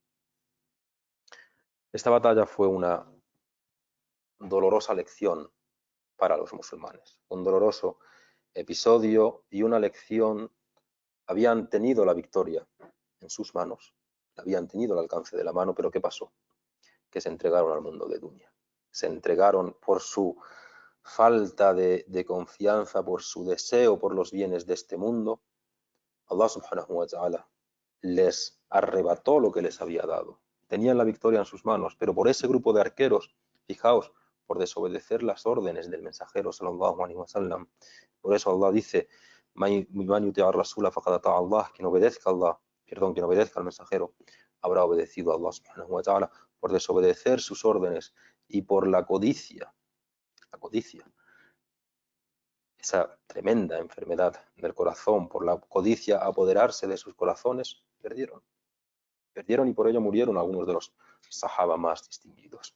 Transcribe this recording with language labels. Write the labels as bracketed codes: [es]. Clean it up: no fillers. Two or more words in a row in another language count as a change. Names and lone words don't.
[es] Esta batalla fue una dolorosa lección para los musulmanes, un doloroso episodio y una lección. Habían tenido la victoria en sus manos, habían tenido el alcance de la mano, pero ¿qué pasó? Que se entregaron al mundo de dunya. Se entregaron por su falta de confianza, por su deseo por los bienes de este mundo. Allah [ar] سبحانه وتعالى [es] les arrebató lo que les había dado. Tenían la victoria en sus manos, pero por ese grupo de arqueros, fijaos, por desobedecer las órdenes del mensajero [ar] صلى الله عليه وسلم. [es] Por eso Allah dice: quien obedezca a Allah, quien obedezca al mensajero, habrá obedecido a Allah [ar] سبحانه وتعالى. [es] Por desobedecer sus órdenes y por la codicia, esa tremenda enfermedad del corazón, por la codicia apoderarse de sus corazones, perdieron y por ello murieron algunos de los sahaba más distinguidos.